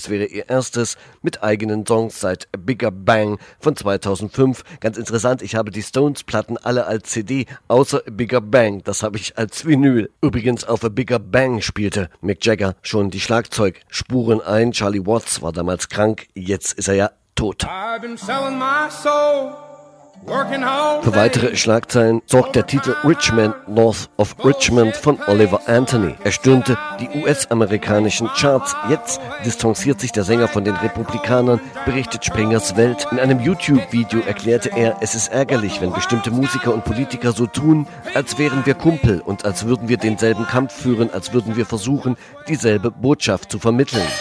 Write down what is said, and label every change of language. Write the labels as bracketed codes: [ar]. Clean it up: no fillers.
[de] Das wäre ihr erstes mit eigenen Songs seit A Bigger Bang von 2005. Ganz interessant, ich habe die Stones-Platten alle als CD, außer A Bigger Bang. Das habe ich als Vinyl. Übrigens, auf A Bigger Bang spielte Mick Jagger schon die Schlagzeugspuren ein. Charlie Watts war damals krank, jetzt ist er ja tot. [en] I've been selling my soul. [de] Für weitere Schlagzeilen sorgt der Titel Richmond, North of Richmond von Oliver Anthony. Er stürmte die US-amerikanischen Charts. Jetzt distanziert sich der Sänger von den Republikanern, berichtet Springers Welt. In einem YouTube-Video erklärte er, es ist ärgerlich, wenn bestimmte Musiker und Politiker so tun, als wären wir Kumpel und als würden wir denselben Kampf führen, als würden wir versuchen, dieselbe Botschaft zu vermitteln.